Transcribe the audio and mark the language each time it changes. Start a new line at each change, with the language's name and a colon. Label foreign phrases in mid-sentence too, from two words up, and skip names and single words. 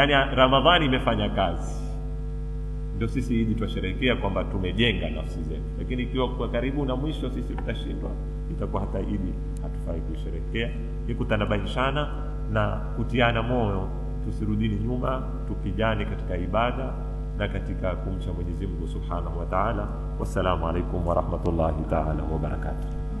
Swahili: Yaani Ramadhani imefanya kazi. Ndio sisi Idi twasherehekea kwamba tumejenga nafsi zetu. Lakini ikiwa kwa karibu na mwisho sisi tutashindwa, itakuwa hata Idi hatufai kusherehekea. Ni kutanabahishana na kutiana moyo, tusirudini nyuma, tukijani katika ibada na katika kumcha Mwenyezi Mungu
Arabic: سبحانه وتعالى. والسلام عليكم ورحمة الله تعالى وبركاته.